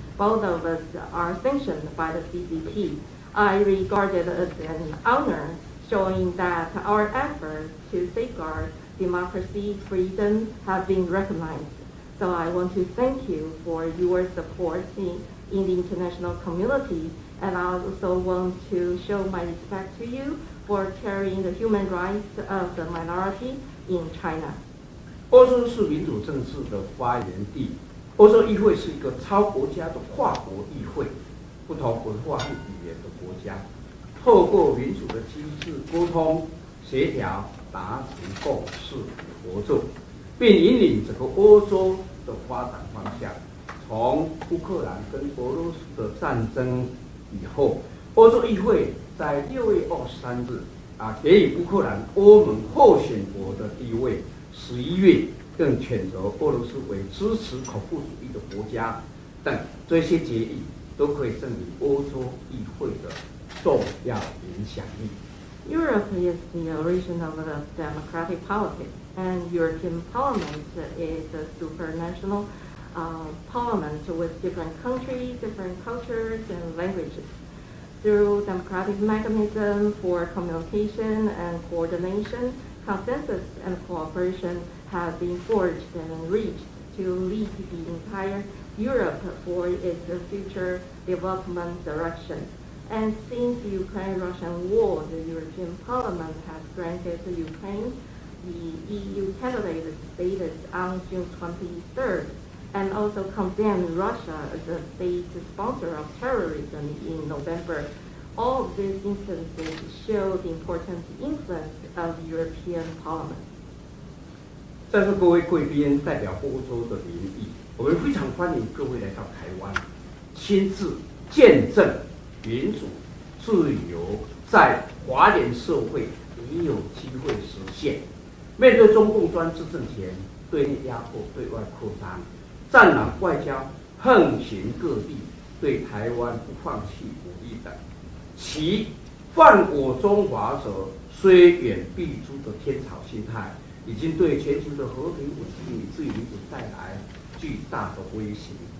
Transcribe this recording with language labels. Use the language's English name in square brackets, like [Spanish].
[English] Both of us are sanctioned by the CCP. I regard it as an honor, showing that our efforts to safeguard democracy, freedom have been recognized. So I want to thank you for your support in the international community, and I also want to show my respect to you for carrying the human rights of the minority in China. [Chinese] 欧洲是民主政治的发源地，欧洲议会是一个超国家的跨国议会，不同文化和语言的国家，透过民主的机制沟通、协调，达成共识与合作，并引领整个欧洲的发展方向。从乌克兰跟俄罗斯的战争以后，欧洲议会在6月23日给予乌克兰欧盟候选国的地位，11月更选择俄罗斯为支持恐怖主义的国家等，这些决议都可以证明欧洲议会的重要影响力。 [English] Europe is the origin of the democratic politics, and European Parliament is a supranational parliament with different countries, different cultures, and languages. Through democratic mechanism for communication and coordination, consensus and cooperation have been forged and reached to lead the entire Europe for its future development direction. And since the Ukraine-Russian war, the European Parliament has granted Ukraine the EU candidate status on June 23rd, and also condemned Russia as a state sponsor of terrorism in November. All of these instances show the important influence of the European Parliament. [Chinese] 在座各位贵宾，代表欧洲的民意，我们非常欢迎各位来到台湾，亲自见证民主、自由在华人社会也有机会实现。面对中共专制政权对内压迫、对外扩张，战狼外交横行各地，对台湾不放弃武力等，其犯我中华者虽远必诛的天朝心态，已经对全球的和平稳定以至于民主带来巨大的威胁。